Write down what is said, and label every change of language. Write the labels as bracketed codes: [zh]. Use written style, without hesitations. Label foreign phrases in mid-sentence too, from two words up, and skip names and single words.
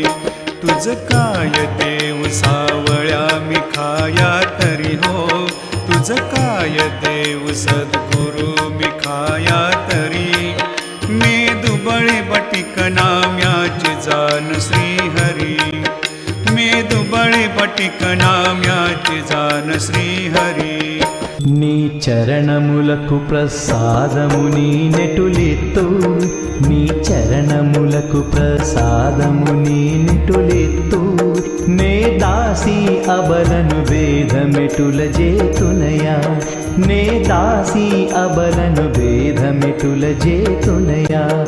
[mr] तुझ काय देव सावळ्या मी खाया तरी हो, तुझ काय देव सद्गुरु मी खाया तरी. मेदुबळी बटिक नाम्याची जाण श्रीहरी, मेदुबळी बटिक नाम्याची जाण श्रीहरी. [te] నీ చరణములకు ప్రసాదముని నెటులెత్తు, నీ చరణములకు ప్రసాదముని నెటులెత్తు. నే దాసి అబలను భేదమెటుల జేతునయా, నే దాసి అబలను భేదమెటుల జేతునయా.